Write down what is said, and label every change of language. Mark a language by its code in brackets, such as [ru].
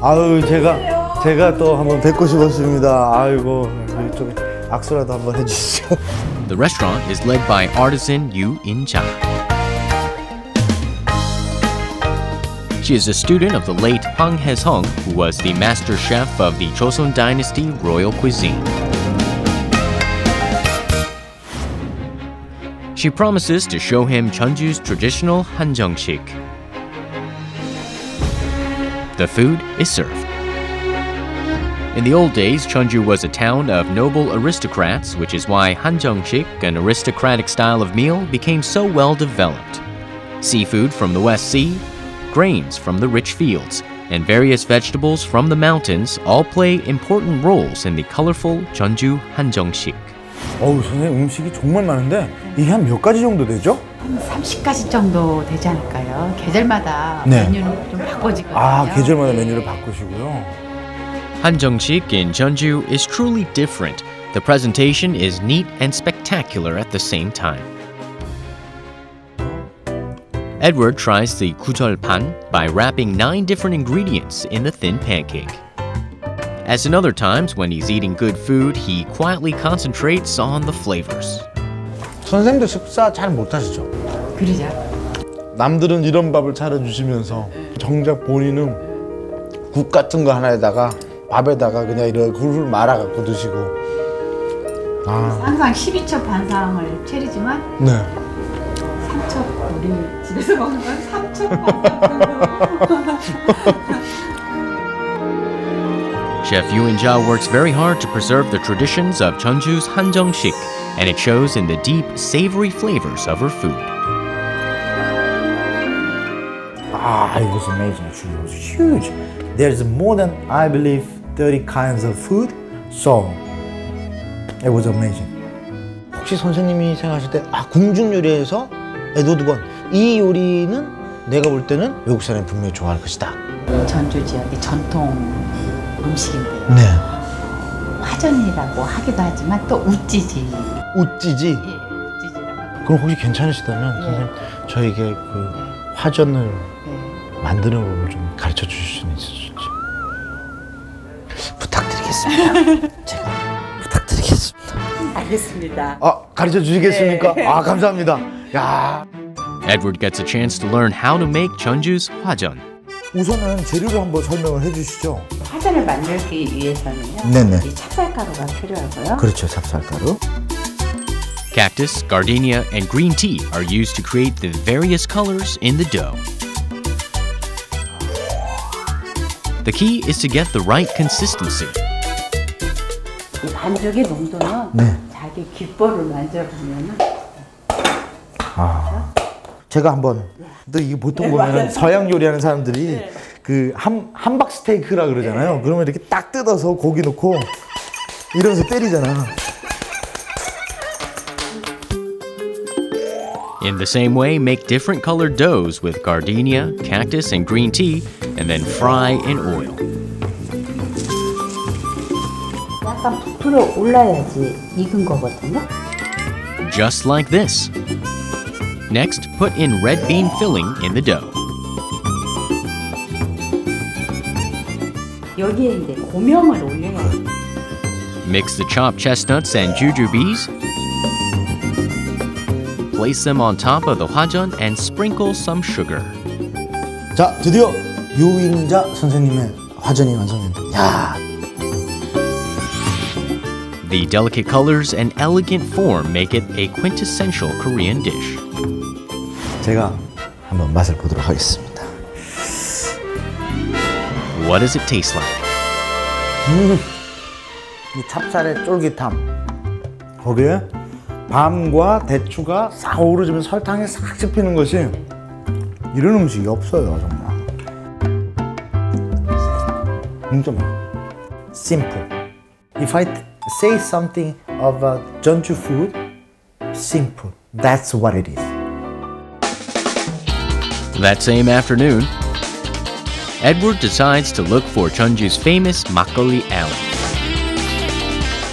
[ko] 아유, 제가 또 한번 뵙고 싶었습니다. 아이고, 이쪽에 악수라도 한번 해주시죠. [en] The restaurant is led by artisan Yoo In-ja. She is a student of the late Hwang Hae-sung, who was the master chef of the Joseon Dynasty royal cuisine. She promises to show him Jeonju's traditional hanjeongsik. The food is served. In the old days, Jeonju was a town of noble aristocrats, which is why hanjeongsik, an aristocratic style of meal, became so well developed. Seafood from the West Sea, grains from the rich fields, and various vegetables from the mountains all play important roles in the colorful Jeonju hanjeongsik. [ko] 선생님 음식이 정말 많은데 이게 한 몇 가지 정도 되죠? 한 30가지 정도 되지 않을까요? 계절마다 메뉴는 좀 바꿔지거든요. 아, 계절마다 메뉴를 바꾸시고요. [en] Hanjeongsik in Jeonju is truly different. The presentation is neat and spectacular at the same time. Edward tries the 구절판 by wrapping 9 different ingredients in the thin pancake. As in other times, when he's eating good food, he quietly concentrates on the flavors. [ko] 선생님도 식사 잘 못하시죠? 그러죠. 남들은 이런 밥을 차려주시면서 정작 본인은 국 같은 거 하나에다가 밥에다가 그냥 이렇게 훌훌 말아갖고 드시고. 항상 12첩 반상을 차리지만 네. 3첩 우리 집에서 먹는 건 3첩 반상. [en] Chef Yoo In-ja works very hard to preserve the traditions of Jeonju's hanjeongsik, and it shows in the deep, savory flavors of her food. It was amazing. Actually, it was huge. There's more than, I believe, 30 kinds of food. So, it was amazing. [ko] 혹시 선생님이 생각하실 때, 궁중 요리에서 에드워드 건, 이 요리는 내가 볼 때는 외국 사람이 분명히 좋아할 것이다. 전주 지역의 전통 음식인데요. 네. 화전이라고 하기도 하지만 또 utjiji. utjiji? 예, utjiji라고. 그럼 혹시 괜찮으시다면 선생님 저에게 그 화전을 만드는 법을 좀 가르쳐 주실 수는 있으실지 부탁드리겠습니다. 제가 부탁드리겠습니다. 알겠습니다. 가르쳐 주시겠습니까? 감사합니다. 야. [en] Edward gets a chance to learn how to make Jeonju's hwajeon. [ko] 우선은 재료를 한번 설명을 해주시죠. 화전을 만들기 위해서는요. 네네. 이 찹쌀가루가 필요하고요. 그렇죠, 찹쌀가루. [en] Cactus, gardenia, and green tea are used to create the various colors in the dough. The key is to get the right consistency. [ko] 이 반죽의 농도는 자기 귓볼을 만져보면 제가 한번 또 이게 보통 보면 서양 요리하는 사람들이 그 함박 스테이크라 그러잖아요. 그러면 이렇게 딱 뜯어서 고기 넣고 이러면서 때리잖아. [en] In the same way, make different colored doughs with gardenia, cactus, and green tea, and then fry in oil. [ko] 약간 부풀어 올라야지 익은 거거든요. [en] Just like this. Next, put in red bean filling in the dough. [ko] 여기에 이제 고명을 올려야 돼. [en] Mix the chopped chestnuts and jujubes. Place them on top of the hwajeon and sprinkle some sugar. [ko] 자, 드디어 요인자 선생님의 화전이 완성됩니다. 야. [en] The delicate colors and elegant form make it a quintessential Korean dish. [ko] 제가 한번 맛을 보도록 하겠습니다. [en] What does it taste like? [ko] 이 찹쌀의 쫄깃함, 거기에 밤과 대추가 싹 어우러지면 설탕에 싹 씹히는 것이 이런 음식이 없어요, 정말. 진짜 simple. [en] If I say something about Jeonju food, simple. That's what it is. That same afternoon, Edward decides to look for Jeonju's famous makgeolli alley.